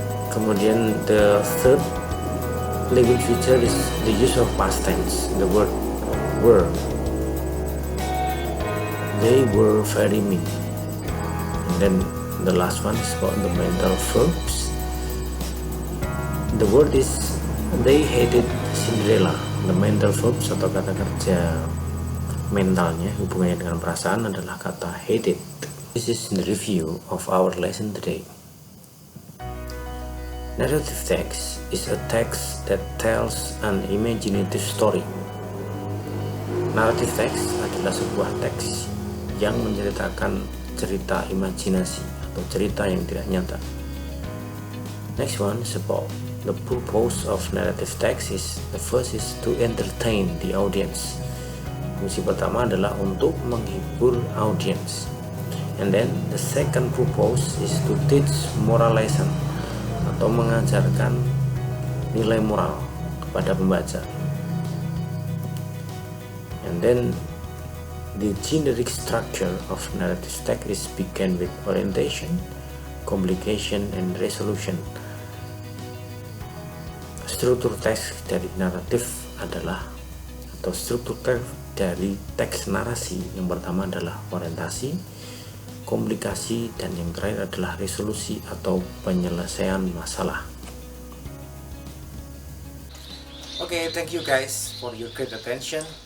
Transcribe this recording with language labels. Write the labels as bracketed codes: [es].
[en] Kemudian the third language feature is the use of past tense, the word were. They were very mean. And then the last one is about the mental verbs. The word is they hated Cinderella. [id] The mental verbs atau kata kerja mentalnya hubungannya dengan perasaan adalah kata hated. [en] This is the review of our lesson today. Narrative text is a text that tells an imaginative story. [id] Narrative text adalah sebuah teks yang menceritakan cerita imajinasi atau cerita yang tidak nyata. [en] Next one is about the purpose of narrative text. The first is to entertain the audience. Fungsi pertama adalah untuk menghibur audience. And then the second purpose is to teach moral lesson. [id] atau mengajarkan nilai moral kepada pembaca. [en] And then the generic structure of narrative text is begin with orientation, complication, and resolution. [id] Struktur teks dari naratif adalah, atau struktur teks dari teks narasi yang pertama adalah orientasi, komplikasi, dan yang terakhir adalah resolusi atau penyelesaian masalah. [en] Okay, thank you guys for your great attention.